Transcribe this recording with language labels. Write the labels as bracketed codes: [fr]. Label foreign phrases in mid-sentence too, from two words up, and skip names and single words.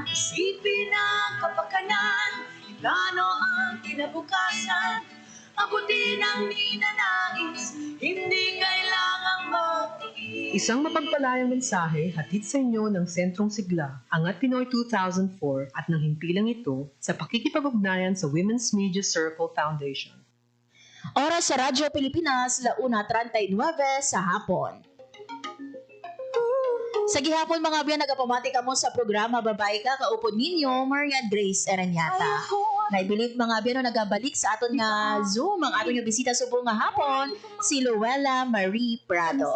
[tl] Isipin ang kapakanan, plano ang kinabukasan, abutin ang ninanais, hindi kailangang magtiis. Isang mapagpalayang mensahe hatid sa inyo ng Sentrong Sigla, Angat Pinoy 2004 at ng himpilang ito sa pakikipag-ugnayan sa Women's Media Circle Foundation. Oras sa Radyo Pilipinas, 1:39 sa hapon. [hil] Sa gihapon mga abyan, nagapamati ka mo sa programa Babae Ka, kaupod ninyo, Maria Grace Eranyata. Naibilib mga abyan, nagabalik sa aton nga Zoom, ang aton nga bisita subong nga hapon, si Luella Marie Prado.